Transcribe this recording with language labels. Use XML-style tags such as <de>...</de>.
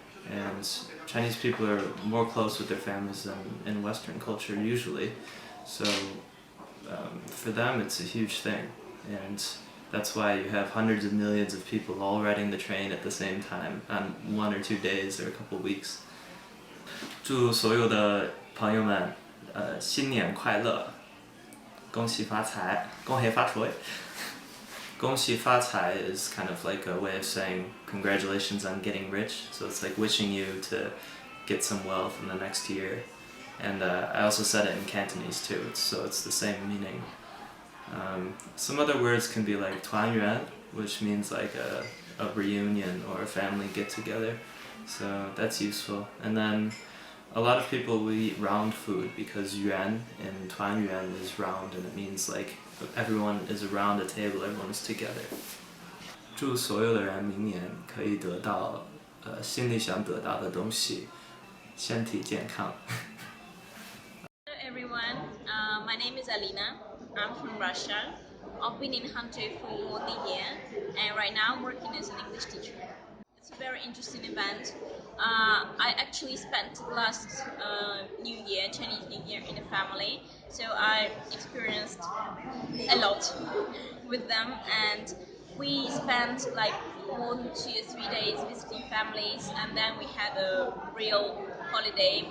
<en>And Chinese people are more close with their families than in Western culture usually. So for them it's a huge thing, and that's why you have hundreds of millions of people all riding the train at the same time on 1 or 2 days or a couple weeks.</en> <zh>祝所有的朋友们新年快乐，恭喜发财，恭喜发财。恭喜发财</zh> <en>is kind of like a way of saying congratulations on getting rich, so it's like wishing you to get some wealth in the next year. And I also said it in Cantonese too, so it's the same meaning. Some other words can be like 团圆, which means like a reunion or a family get together, so that's useful. And then a lot of people will eat round food because yuan in 团圆 is round, and it means like everyone is around the table, everyone is together.</en> <zh>祝所有的人明年可以得到心里想得到的东西，身体健康。</zh> <en>Hello everyone, my name is Alina. I'm from Russia. I've been in Hangzhou for more than a year, and right now I'm working as an English teacher. It's a very interesting event. I actually spent the last New Year, Chinese New Year, in a family, so I experienced a lot with them, and we spent like more than 2 or 3 days visiting families, and then we had a real holiday.</en>